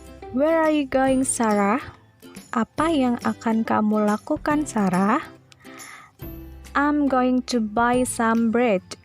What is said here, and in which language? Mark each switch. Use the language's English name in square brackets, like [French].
[English] Where are you going, Sarah? [Indonesian] Apa yang akan kamu lakukan, Sarah? [English] I'm going to buy some bread.